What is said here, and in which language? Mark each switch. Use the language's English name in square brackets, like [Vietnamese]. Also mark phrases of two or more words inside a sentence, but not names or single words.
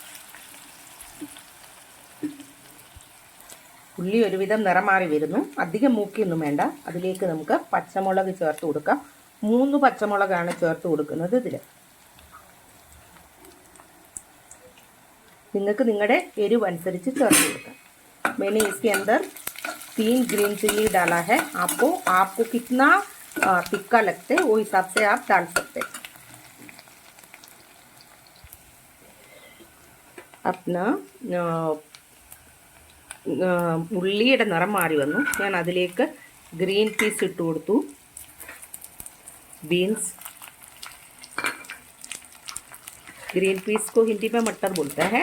[Malayalam] ഉള്ളി ഒരുവിധം നിറം മാറി വരുന്നു, അധികം മൂക്കിയൊന്നും വേണ്ട. അതിലേക്ക് നമുക്ക് പച്ചമുളക് ചേർത്ത് കൊടുക്കാം. 3 പച്ചമുളകാണ് ചേർത്ത് കൊടുക്കുന്നത് ഇതിൽ. നിങ്ങൾക്ക് നിങ്ങളുടെ എരിവ് അനുസരിച്ച് ചേർത്ത് കൊടുക്കാം. [Hindi] मैंने इसके अंदर 3 [English] green chilli [Hindi] डाला है. आपको कितना तिक्का लगते वो हिसाब से आप डाल सकते हैं. [Malayalam] अपना ഉള്ളിയുടെ നിറം മാറി വന്നു. ഞാൻ അതിലേക്ക് [English] green peas [Malayalam] ഇട്ട് കൊടുത്തു, [Hindi] बीन्स. [English] green peas [Hindi] को हिंदी में मटर बोलता है.